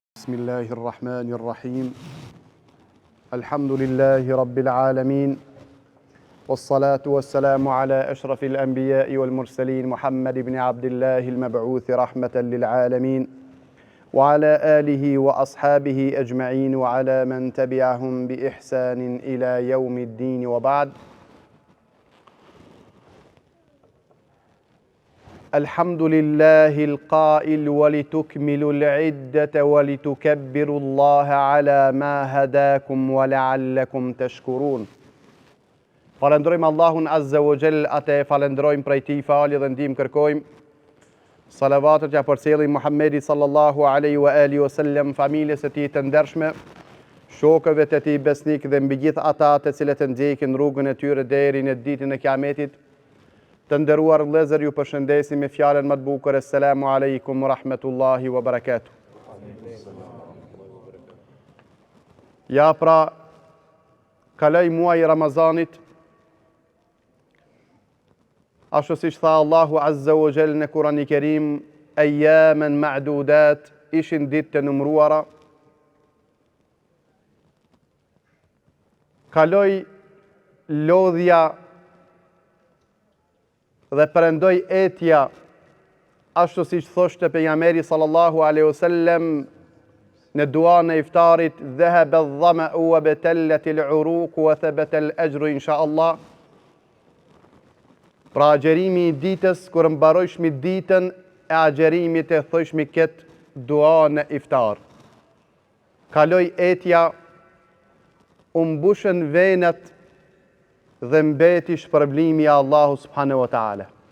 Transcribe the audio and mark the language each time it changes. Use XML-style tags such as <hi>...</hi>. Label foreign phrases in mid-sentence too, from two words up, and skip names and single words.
<ar>بسم الله الرحمن الرحيم الحمد لله رب العالمين والصلاة والسلام على أشرف الأنبياء والمرسلين محمد بن عبد الله المبعوث رحمة للعالمين وعلى آله وأصحابه أجمعين وعلى من تبعهم بإحسان إلى يوم الدين وبعد. الحمد لله القائل ولتكملوا العدة ولتكبروا الله على ما هداكم ولعلكم تشكرون.</ar> <sq>Falendrojmë Allahun</sq> <ar>عز وجل,</ar> <sq>atë falendrojmë prej tij falje dhe ndihmë kërkojmë. Salavatet ja përcjellim Muhammedit</sq> <ar>صلى الله عليه وعلى آله وسلم,</ar> <sq>familjes së tij të ndershme, shokëve të tij besnik dhe mbi gjithë ata të cilët ndjekin rrugën e tyre deri në ditën e Kiametit. Të nderuar vëllezër, ju përshëndesim me fjalën më të bukur:</sq> <ar>السلام عليكم ورحمة الله وبركاته.</ar> <sq>Ja pra, kaloi muaji Ramazanit, ashtu siç tha Allahu</sq> <ar>عز وجل</ar> <sq>në Kur'anin e Kerim,</sq> <ar>أياما معدودات,</ar> <sq>ishin ditë të numëruara. Kaloi lodhja dhe përendoj etja, ashtu siç thoshte pejgamberi</sq> <ar>صلى الله عليه وسلم</ar> <sq>në duan e iftarit:</sq> <ar>ذهب الظمأ وابتلت العروق وثبت الأجر إن شاء الله.</ar> <sq>Pra agjerimi i ditës, kur mbarojshmi ditën e agjerimit, e thoshmi këtë dua në iftar. Kaloi etja, u mbushën venët dhe mbeti shpërblimi i Allahu</sq> <ar>سبحانه وتعالى.</ar>